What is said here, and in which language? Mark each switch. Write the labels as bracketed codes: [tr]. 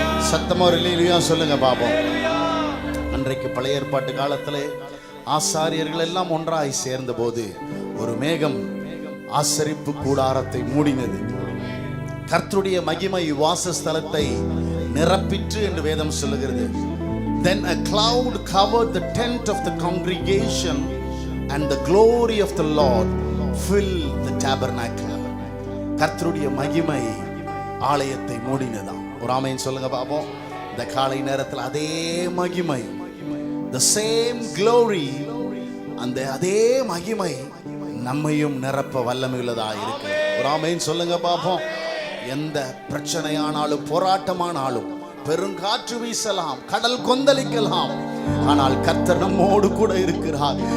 [ta] சத்தமா ஒரு ஹல்லேலூயா சொல்லுங்க பாப்போம். அன்றைக்கு பழைய ஏற்பாட்டு காலத்திலே ஆசாரியர்கள் எல்லாம் ஒன்றாய் சேர்ந்த போது ஒரு மேகம் ஆசரிப்பு கூடாரத்தை மூடினது. கர்த்தருடைய மகிமை வாசஸ்தலத்தை நிரப்பிற்று என்று வேதம் சொல்லுகிறது. [en] Then a cloud covered the tent of the congregation and the glory of the Lord filled the tabernacle. [ta] கர்த்தருடைய மகிமை ஆலயத்தை மூடினதாம். ஒரு ஆமென் சொல்லுங்க பாப்போம். இந்த காலை நேரத்தில் அதே மகிமை, [en] the same glory, [ta] அந்த அதே மகிமை நம்மையும் நிரப்ப வல்லமையுள்ளதா இருக்கு. ஒரு ஆமென் சொல்லுங்க பாப்போம். எந்த பிரச்சனையானாலும் போராட்டமானாலும் பெருங்காற்று வீசலாம், கடல் கொந்தளிக்கலாம், ஆனால் கர்த்தர் நம்மோடு கூட இருக்கிறார்.